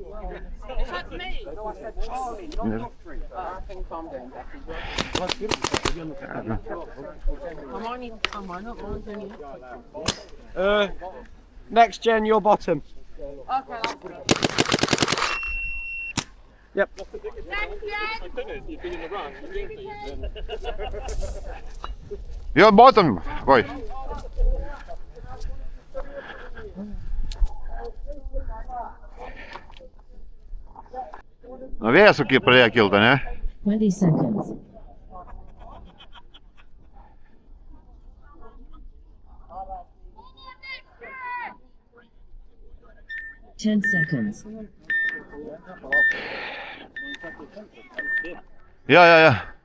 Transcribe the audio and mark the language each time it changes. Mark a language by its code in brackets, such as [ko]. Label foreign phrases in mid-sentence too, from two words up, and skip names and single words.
[en] Next gen, your bottom. Yep. Your bottom, boy. [lt] Nu vėjas pradėjo kilti, ne? [en] 20 seconds. Ten seconds. Ja.